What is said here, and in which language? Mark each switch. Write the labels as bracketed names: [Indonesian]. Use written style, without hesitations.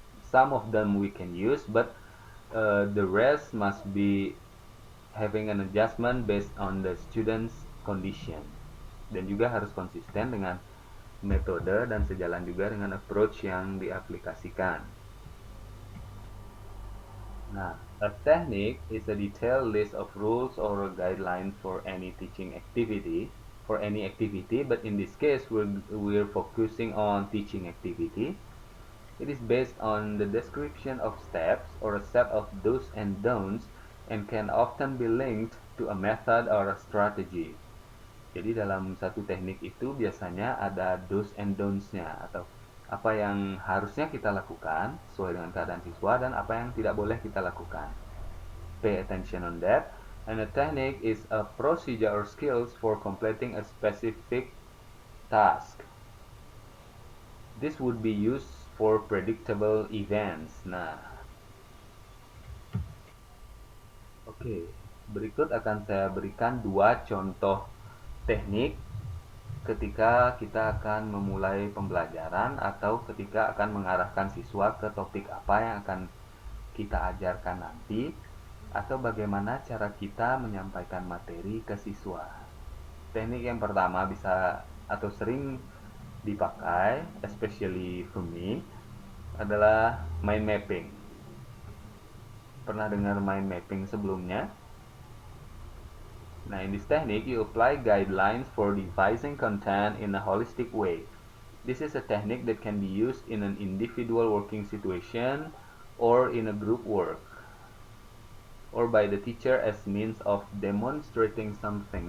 [English] Some of them we can use, but the rest must be having an adjustment based on the student's condition. [Indonesian] Dan juga harus konsisten dengan metode dan sejalan juga dengan approach yang diaplikasikan. [English] Nah, a technique is a detailed list of rules or a guideline for any teaching activity, but in this case we're focusing on teaching activity. It is based on the description of steps or a set of do's and don'ts and can often be linked to a method or a strategy. [Indonesian] Jadi dalam satu teknik itu biasanya ada do's and don'ts-nya atau apa yang harusnya kita lakukan sesuai dengan keadaan siswa dan apa yang tidak boleh kita lakukan. [English] Pay attention on that. And a technique is a procedure or skills for completing a specific task. This would be used for predictable events. Nah, oke. [Indonesian] Berikut akan saya berikan dua contoh teknik ketika kita akan memulai pembelajaran atau ketika akan mengarahkan siswa ke topik apa yang akan kita ajarkan nanti atau bagaimana cara kita menyampaikan materi ke siswa. Teknik yang pertama bisa atau sering dipakai, [English] especially for me, [Indonesian] adalah mind mapping. Pernah dengar mind mapping sebelumnya? [English] Now, in this technique, you apply guidelines for devising content in a holistic way. This is a technique that can be used in an individual working situation or in a group work, or by the teacher as means of demonstrating something.